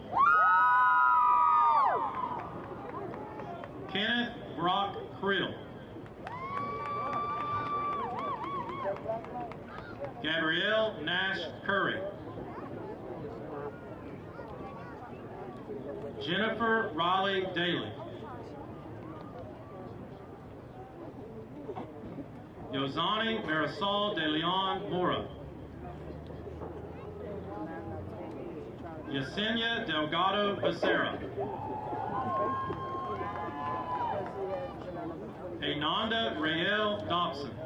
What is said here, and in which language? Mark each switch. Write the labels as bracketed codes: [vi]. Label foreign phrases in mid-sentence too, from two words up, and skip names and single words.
[en] Kenneth Brock Creel. Gabrielle Nash Curry. Jennifer Riley Daly. Yozani Marisol de Leon Mora. Yesenia Delgado Becerra. Ananda Rael Dobson.